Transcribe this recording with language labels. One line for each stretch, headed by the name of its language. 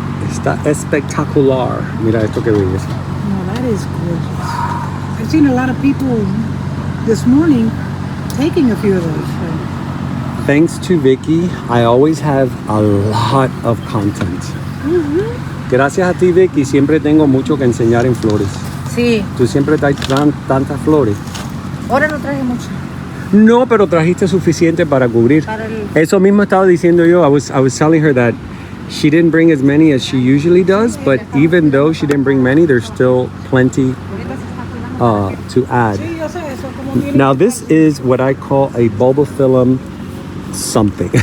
Spanish: Está espectacular. Mira esto que belleza.
English: No, that is gorgeous. I've seen a lot of people this morning taking a few of those. So. Thanks to Vicky, I always have a lot of content.
Spanish: Gracias a ti, Vicky, siempre tengo mucho que enseñar en flores. Sí. Tú siempre traes tantas flores. Ahora no traje mucho. No, pero trajiste suficiente para cubrir. Eso mismo estaba diciendo yo.
English: I was telling her that she didn't bring as many as she usually does, but even though she didn't bring many, there's still plenty to add. Now this is what I call a bulbophyllum something.